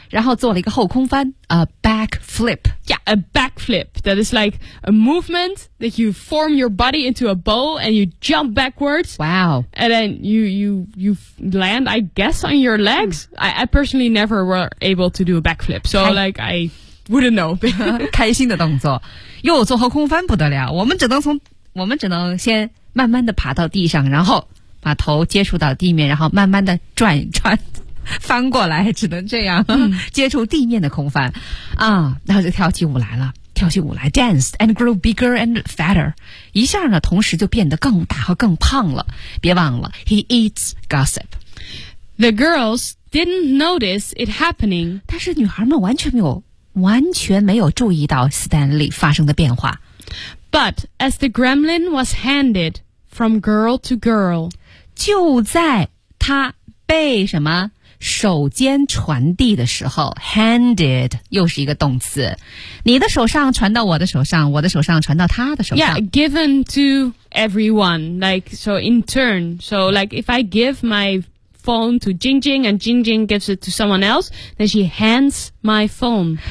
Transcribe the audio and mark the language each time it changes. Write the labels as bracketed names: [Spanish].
[Chinese] 然后做了一个后空翻 ，a backflip. [English] Yeah, a backflip. That is like a movement that you form your body into a bow and you jump backwards. Wow. And then you land, I guess, on your legs. I personally never were able to do a backflip, so like I wouldn't know. [Chinese] 开心的动作，又做后空翻不得了。我们只能先慢慢的爬到地上，然后把头接触到地面，然后慢慢的转转。翻过来只能这样、接触地面的空翻啊，然后就跳起舞来了跳起舞来 [English] danced and grew bigger and fatter [Chinese] 一下呢同时就变得更大和更胖了别忘了 [English] he eats gossip the girls didn't notice it happening [Chinese] 但是女孩们完全没有注意到 Stanley 发生的变化 [English] but as the gremlin was handed from girl to girl [Chinese] 就在他被什么手间传递的时候 handed 又是一个动词你的手上传到我的手上我的手上传到他的手上 [English] Yeah, given to everyone like so in turn so like if I give my phone to Jingjing and Jingjing gives it to someone else then she hands my phone